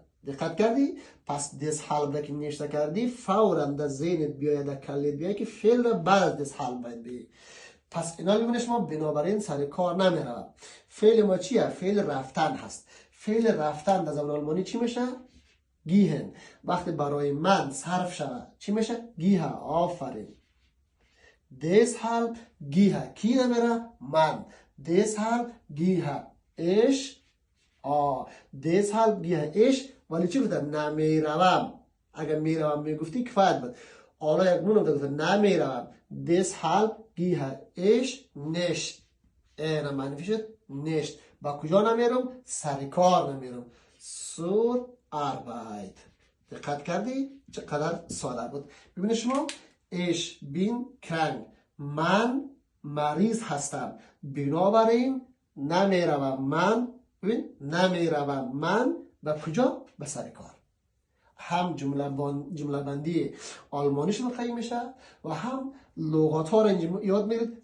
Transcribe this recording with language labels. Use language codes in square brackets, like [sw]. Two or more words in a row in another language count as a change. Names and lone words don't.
[fa] دقت کردی؟ پس deshalb را که نوشته کردی فوراً در ذهنت بیاید، در کلت بیاید که فعل را بعد از deshalb باید بگی. پس اینا میگونه شما بنابراین سر کار نمیره. فعل ما چیه؟ فعل رفتن هست. فعل رفتن در زبان آلمانی چی میشه؟ گیهن. وقتی برای من صرف شود چی میشه؟ گیه. آفرین. [de] deshalb gehe. [fa] کی نمیره؟ من. [de] deshalb gehe ich. deshalb gehe ich. [fa] ولی چی گفته؟ نمیروم. اگر میروم میگفتی کفایت بود. حالا یک نونم گفته نمیروم. [de] deshalb gehe ich nicht. [fa] اینا معنی شد nicht. با کجا نمیرم؟ سر کار نمیرم. [de] zur Arbeit. [fa] دقت کردی؟ چقدر ساده بود. ببینید شما [de] ich bin krank. [fa] من مریض هستم. بنابراین نمیروم. من نمیروم. من به کجا؟ به سر کار. هم جمله بندی آلمانیش رو قیم میشه و هم لغات ها رو یاد میگیرید.